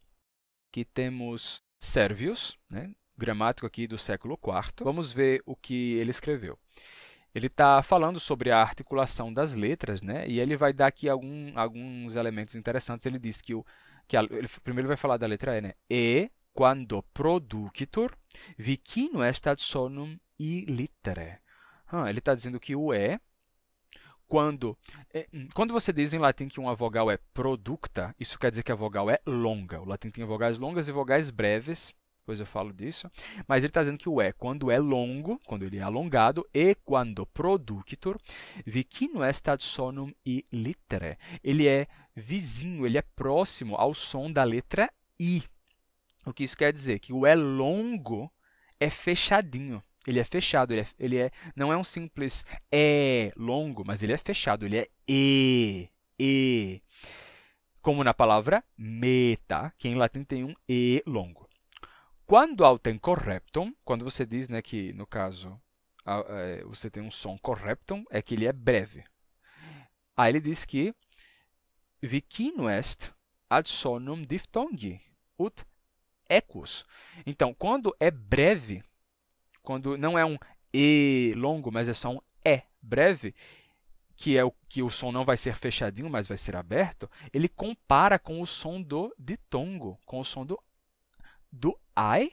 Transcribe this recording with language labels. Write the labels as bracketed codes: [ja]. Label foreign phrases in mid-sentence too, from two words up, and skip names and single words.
[pt] Aqui temos Servius, né? Gramático aqui do século IV. Vamos ver o que ele escreveu. Ele está falando sobre a articulação das letras, né? E ele vai dar aqui alguns elementos interessantes. Ele diz que primeiro ele vai falar da letra E, né? [la] E, quando producitur, vicino est ad sonum I litere. [pt] Ele está dizendo que o E, quando você diz em latim que uma vogal é producta, isso quer dizer que a vogal é longa. O latim tem vogais longas e vogais breves. Depois eu falo disso, mas ele está dizendo que o E, quando é longo, quando ele é alongado, e [la] quando producitur, vicino est ad sonum I litere. [pt] Ele é vizinho, ele é próximo ao som da letra I. O que isso quer dizer? Que o E longo é fechadinho. Ele é fechado, não é um simples E longo, mas ele é fechado, ele é E. Como na palavra meta, que em latim tem um E longo. [la] Quando autem correptum, [pt] quando você diz, né, que, no caso, você tem um som correptum, é que ele é breve. Aí ele diz que [la] vicino est ad sonum diftongi, ut equus. [pt] Então, quando é breve, quando não é um E longo, mas é só um E breve, que o som não vai ser fechadinho, mas vai ser aberto, ele compara com o som do ditongo, com o som do ai.